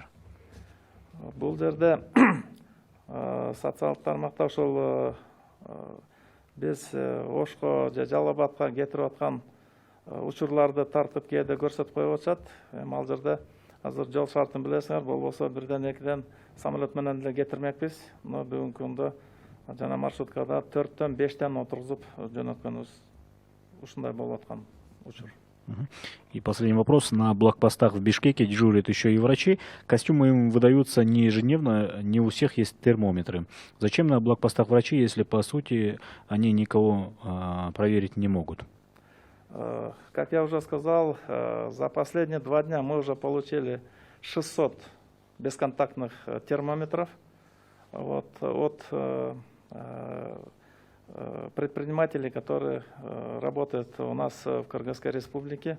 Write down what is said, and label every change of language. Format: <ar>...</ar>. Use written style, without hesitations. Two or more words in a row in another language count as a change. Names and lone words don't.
<ky>Бул жерде социалдык тармакта ошол биз Ошко же Жалал Абадка кетирип аткан учурларды тартып кээде көрсөтүп коюп атышат. Ал жерде азыр жол шартын билесиңер, болбосо бирден экиден самолет менен эле кетирмекпиз. Но бүгүнкү күндө жана маршруткада 4-төн 5-тен отургузуп жөнөткөнүбүз ушундай болуп аткан учур.</ky> <ru>И последний вопрос. На блокпостах в Бишкеке дежурят еще и врачи. Костюмы им выдаются не ежедневно, не у всех есть термометры. Зачем на блокпостах врачи, если по сути они никого проверить не могут? Как я уже сказал, за последние 2 дня мы уже получили 600 бесконтактных термометров от предпринимателей, которые работают у нас в Кыргызской республике.</ru>